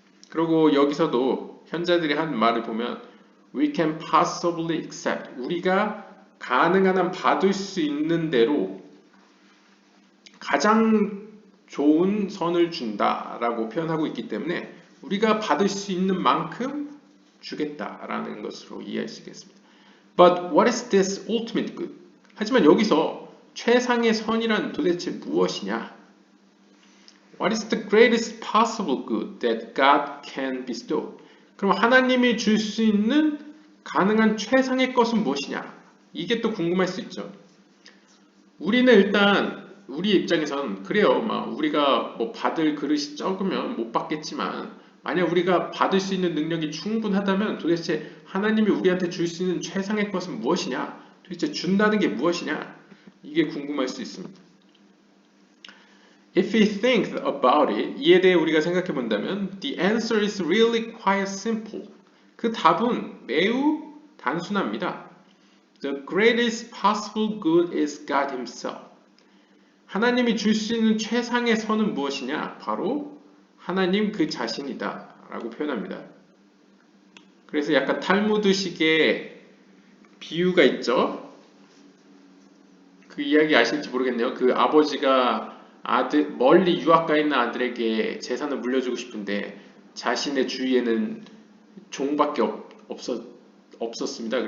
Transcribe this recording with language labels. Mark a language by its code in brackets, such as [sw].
[ko] 그리고 여기서도 현자들이 한 말을 보면 [en] We can possibly accept, [ko] 우리가 가능한 한 받을 수 있는 대로 가장 좋은 선을 준다라고 표현하고 있기 때문에 우리가 받을 수 있는 만큼 주겠다라는 것으로 이해할 수 있겠습니다. [en] But what is this ultimate good? [ko] 하지만 여기서 최상의 선이란 도대체 무엇이냐? [en] What is the greatest possible good that God can bestow? [ko] 그럼 하나님이 줄 수 있는 가능한 최상의 것은 무엇이냐? 이게 또 궁금할 수 있죠. 우리는 일단 우리 입장에선 그래요. 우리가 받을 그릇이 적으면 못 받겠지만, 만약 우리가 받을 수 있는 능력이 충분하다면 도대체 하나님이 우리한테 줄 수 있는 최상의 것은 무엇이냐? 도대체 준다는 게 무엇이냐? 이게 궁금할 수 있습니다. [en] If we think about it, [ko] 이에 대해 우리가 생각해 본다면 [en] the answer is really quite simple. [ko] 그 답은 매우 단순합니다. [en] The greatest possible good is God Himself. [ko] 하나님이 줄 수 있는 최상의 선은 무엇이냐? 바로 하나님 그 자신이다 라고 표현합니다. 그래서 약간 탈무드식의 비유가 있죠. 그 이야기 아실지 모르겠네요. 그 아버지가 아들, 멀리 유학 가 있는 아들에게 재산을 물려주고 싶은데 자신의 주위에는 종밖에 없었습니다.